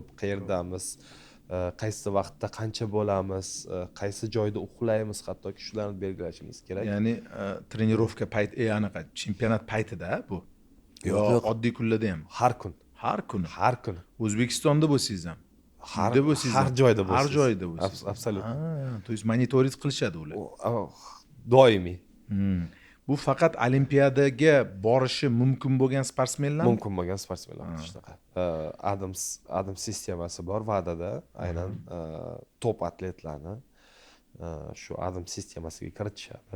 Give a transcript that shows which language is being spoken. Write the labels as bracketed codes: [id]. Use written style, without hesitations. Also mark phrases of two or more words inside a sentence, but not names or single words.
[uz] Qayerdamiz, qaysi vaqtda qancha bo'lamiz, qaysi joyda uxlaymiz, hattoki shularni belgilashimiz kerak. Ya'ni trenirovka payti, anaqa chempionat paytida bu. Yo'q, oddiy kunlarda ham. Har kun. Har kun. O'zbekistonda bo'lsangiz ham. Har joyda bo'lsiz. Har joyda bo'lsiz. Absolyutно. [ru] То есть [uz] monitoring qilishadi ular. Doimiy. Bu faqat olimpiadaga borishi mumkin bo'lgan sportsmenlar? Mumkin bo'lgan sportsmenlar shunaqa. Adams sistemasi bor VADAda, aynan top atletlarni shu Adams sistemasiga kiritishadi.